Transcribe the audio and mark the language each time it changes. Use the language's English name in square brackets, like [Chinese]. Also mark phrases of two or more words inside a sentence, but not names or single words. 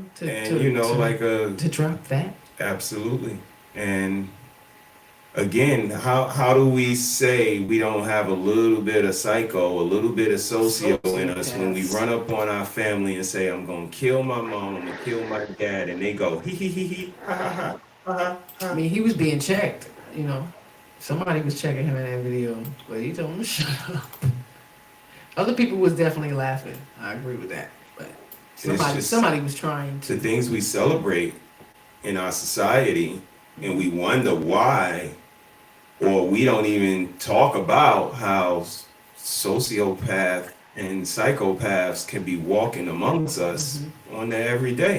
[English] to drop that? Absolutely. And again, how do we say we don't have a little bit of psycho, a little bit of socio in us when we run up on our family and say, I'm gonna kill my mom, I'm gonna kill my dad, and they go hee hee hee hee ha ha ha ha ha. I mean, he was being checked, you know. Somebody was checking him in that video, but he told him to shut up. Other people was definitely laughing. I agree with that. But somebody was trying to. The things we celebrate in our society, and we wonder why, or we don't even talk about how sociopath and psychopaths can be walking amongst us on that every day.